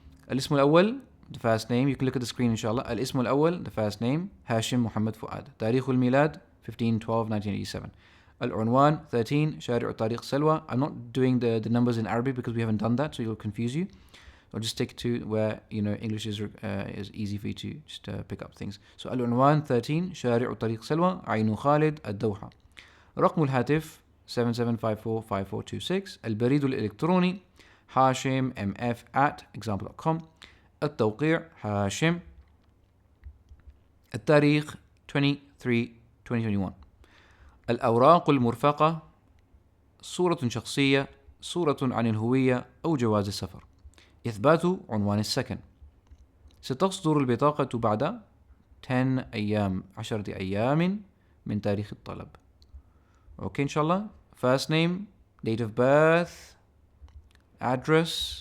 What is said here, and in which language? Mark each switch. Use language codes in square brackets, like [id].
[ar] الاسم الأول, [en] the first name. You can look at the screen, inshallah. الاسم الأول, the first name, Hashim Muhammad Fuad. [ar] تاريخ الميلاد, 15/12/1987. العنوان, 13, شارع طريق سلوى. [en] I'm not doing the numbers in Arabic because we haven't done that, so it'll confuse you. I'll just stick to where English is easy for you to just pick up things. [ar] So العنوان 13, شارع طريق سلوى, عين خالد, الدوحة. رقم الهاتف 77545426. البريد الإلكتروني هاشم mf@example.com. التوقيع هاشم. التاريخ 23/2021. الأوراق المرفقة صورة شخصية, صورة عن الهوية أو جواز السفر. إثبات عنوان السكن. ستصدر البطاقة بعد 10 أيام من تاريخ الطلب. [en] Okay, inshallah. First name, date of birth, address.